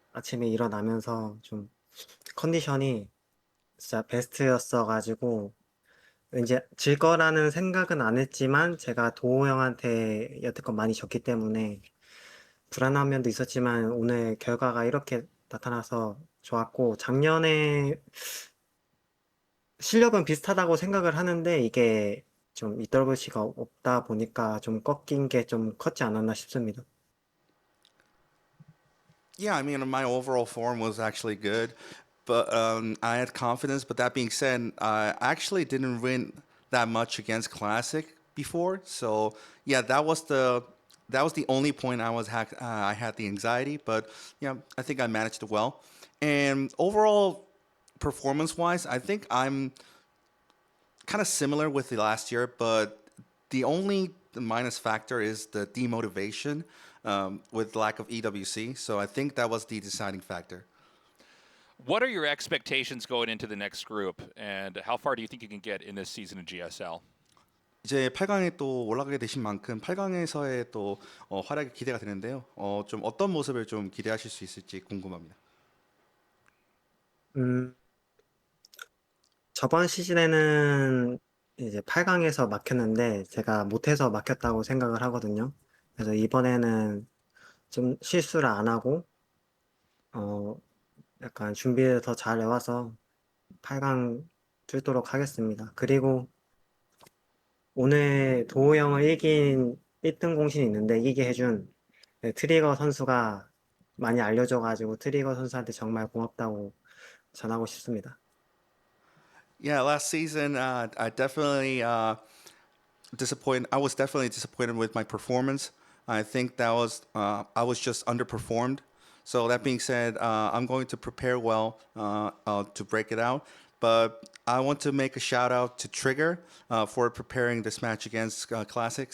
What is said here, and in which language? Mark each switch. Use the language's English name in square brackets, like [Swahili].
[Korean] 아침에 일어나면서 좀 컨디션이 진짜 베스트였어가지고 이제 질 거라는 생각은 안 했지만 제가 도호 형한테 여태껏 많이 졌기 때문에 불안한 면도 있었지만 오늘 결과가 이렇게 나타나서 좋았고 작년에 실력은 비슷하다고 생각을 하는데 이게 좀 EWC가 없다 보니까 좀 꺾인 게 좀 컸지 않았나 싶습니다. [English] Yeah, I mean, my overall form was actually good, but I had confidence. But that being said, I actually didn't win that much against Classic before. So yeah, that was the only point I had the anxiety. But yeah, I think I managed it well. And overall, performance-wise, I think I'm kind of similar with the last year, but the only minus factor is the demotivation with lack of EWC. So I think that was the deciding factor. What are your expectations going into the next group, and how far do you think you can get in this season of GSL? [Korean] 이제 8강에 또 올라가게 되신 만큼 8강에서의 또 활약이 기대가 되는데요. 좀 어떤 모습을 좀 기대하실 수 있을지 궁금합니다. 저번 시즌에는 이제 8강에서 막혔는데 제가 못해서 막혔다고 생각을 하거든요. 그래서 이번에는 좀 실수를 안 하고 약간 준비를 더 잘 해와서 8강 뚫도록 하겠습니다. 그리고 오늘 도호 형을 이긴 1등 공신이 있는데 이기게 해준 트리거 선수가 많이 알려줘가지고 트리거 선수한테 정말 고맙다고 전하고 싶습니다. [English] Yeah, last season I definitely disappointed. I was definitely disappointed with my performance. I think that was I was just underperformed. So that being said, I'm going to prepare well to break it out. But I want to make a shout out to Trigger for preparing this match against Classic.